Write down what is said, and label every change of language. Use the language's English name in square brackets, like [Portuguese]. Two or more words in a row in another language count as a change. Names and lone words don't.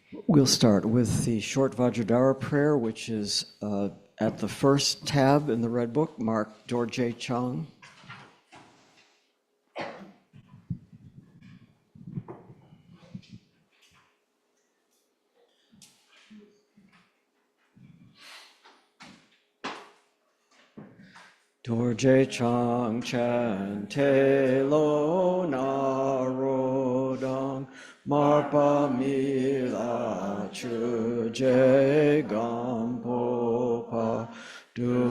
[English] We'll start with the short Vajradhara prayer, which is at the first tab in the Red Book, marked Dorje Chang. [Tibetan] རྡོ་རྗེ་འཆང་ཆེན་ཏཻ་ལོ་ནཱ་རོ་དང་མར་པ་མི་ལ་ཆོས་རྗེ་སྒམ་པོ་པ་དུ